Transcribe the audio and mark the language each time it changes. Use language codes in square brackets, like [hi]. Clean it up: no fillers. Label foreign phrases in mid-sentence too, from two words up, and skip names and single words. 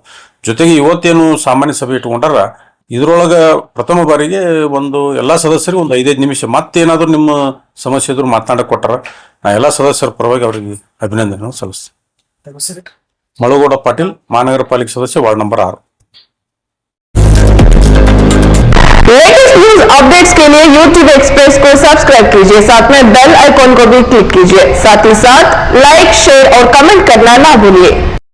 [kn] ಜೊತೆಗೆ ಇವತ್ತೇನು ಸಾಮಾನ್ಯ ಸಭೆ ಇಟ್ಕೊಂಡಾರ ಇದ್ರೊಳಗೆ ಪ್ರಥಮ ಬಾರಿಗೆ ಒಂದು ಎಲ್ಲ ಸದಸ್ಯರಿಗೆ ಒಂದು 5-5 ನಿಮಿಷ ಮತ್ತೇನಾದರೂ ನಿಮ್ಮ ಸಮಸ್ಯೆ ಇದ್ರು ಮಾತನಾಡಕ್ಕೆ ಕೊಟ್ಟಾರ. ನಾ ಎಲ್ಲ ಸದಸ್ಯರ ಪರವಾಗಿ ಅವರಿಗೆ ಅಭಿನಂದನೆ ಸಲ್ಲಿಸ್ತೀನಿ. ಮಳುಗೌಡ ಪಾಟೀಲ್, ಮಹಾನಗರ ಪಾಲಿಕೆ ಸದಸ್ಯ, [en] ward number [kn] 6. [en] latest news updates [hi] के लिए YouTube एक्सप्रेस को सब्सक्राइब कीजिए, साथ में [en] bell icon [hi] को भी क्लिक कीजिए। साथ ही साथ लाइक, शेयर और कमेंट करना ना भूलिए।